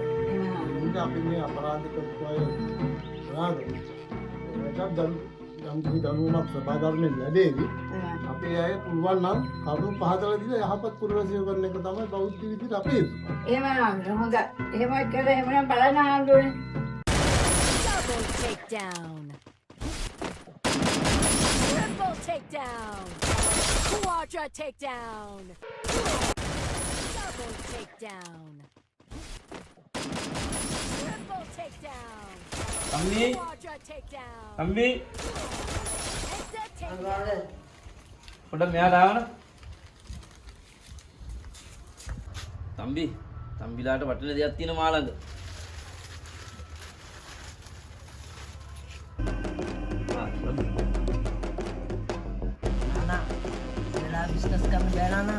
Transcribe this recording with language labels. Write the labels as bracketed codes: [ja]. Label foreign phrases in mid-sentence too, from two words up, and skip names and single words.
[si] ඒකට අපි මේ අපරාධ කරපු අය ඒකට යම් කිසි දඬුවමක් සභා ධර්මයෙන් ලැබෙවි. අපේ අය පුළුවන් නම් කරුණු පහදලා දීලා යහපත් පුරවැසියෝ කරන එක තමයි බෞද්ධ විදිහට අපේ. එහෙම හඳුනේ. හොඳයි. එහෙම කරලා එහෙමනම් බලන්න හඳුනේ. [en] Double takedown. Triple takedown. Quadra takedown. Double takedown. Triple takedown. [si] තම්බි [en] Quadra takedown. [si] තම්බි [en] Extra takedown. [si] පොඩ්ඩක් මෙහාට ආවන තම්බි තම්බිලාට වටින දෙයක් තියෙන මා ළඟ නානා වෙලා බිස්නස් කරන්න බෑ නානා.